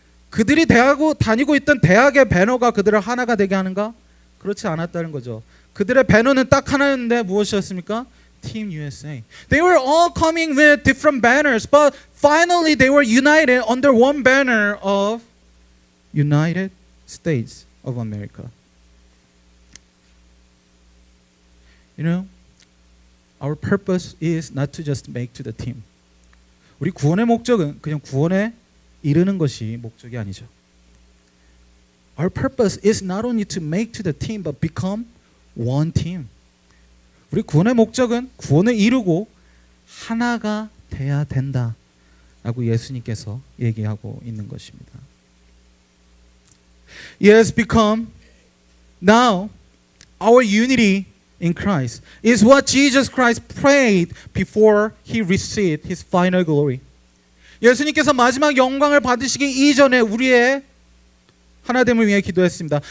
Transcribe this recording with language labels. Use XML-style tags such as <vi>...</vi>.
<ko>그들이 다니고 있던 대학의 배너가 그들을 하나가 되게 하는가? 그렇지 않았다는 거죠. 그들의 배너는 딱 하나였는데 무엇이었습니까?</ko> <en>Team USA. They were all coming with different banners, but finally they were united under one banner of United States of America. You know, our purpose is not to just make to the team.</en> <ko>우리 구원의 목적은 그냥 구원에 이르는 것이 목적이 아니죠.</ko> <en>Our purpose is not only to make to the team, but become one team.</en> <ko>우리 구원의 목적은 구원을 이루고 하나가 돼야 된다라고 예수님께서 얘기하고 있는 것입니다.</ko> <en>It has become now our unity in Christ is what Jesus Christ prayed before he received his final glory.</en> <ko>예수님께서 마지막 영광을 받으시기 이전에 우리의 하나됨을 위해 기도했습니다.</ko>